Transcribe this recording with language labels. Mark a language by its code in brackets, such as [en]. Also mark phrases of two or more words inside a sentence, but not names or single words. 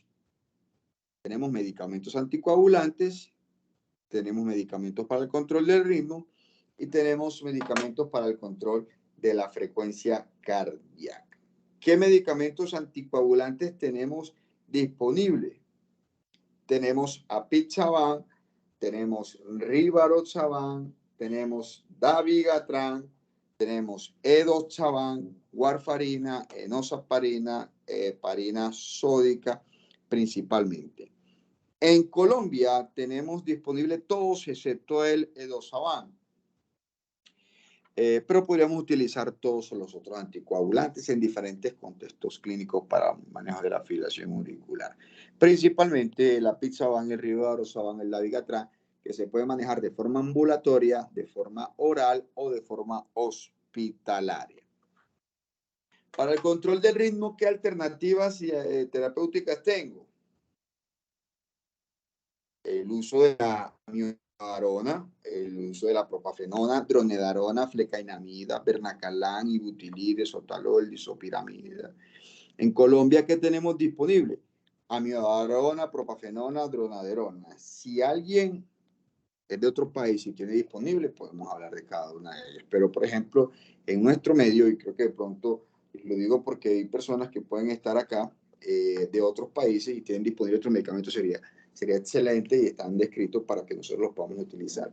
[es] Tenemos medicamentos anticoagulantes, tenemos medicamentos para el control del ritmo y tenemos medicamentos para el control de la frecuencia cardíaca. ¿Qué medicamentos anticoagulantes tenemos disponibles? Tenemos apixaban, tenemos rivaroxaban, tenemos dabigatran, tenemos edoxaban, warfarina, enoxaparina, heparina sódica principalmente. En Colombia tenemos disponible todos excepto el edoxaban. Pero podríamos utilizar todos los otros anticoagulantes en diferentes contextos clínicos para manejo de la fibrilación auricular. Principalmente el apixaban, el rivaroxaban, el dabigatran, que se puede manejar de forma ambulatoria, de forma oral o de forma hospitalaria. Para el control del ritmo, ¿qué alternativas terapéuticas tengo? El uso de la amiodarona, el uso de la propafenona, dronedarona, flecainamida, bernacalán, ibutilide, sotalol, disopiramida. En Colombia, ¿qué tenemos disponible? Amiodarona, propafenona, dronedarona. Si alguien es de otro país y tiene disponible, podemos hablar de cada una de ellas. Pero, por ejemplo, en nuestro medio, y creo que de pronto lo digo porque hay personas que pueden estar acá de otros países y tienen disponible otros medicamentos, sería excelente y están descritos para que nosotros los podamos utilizar.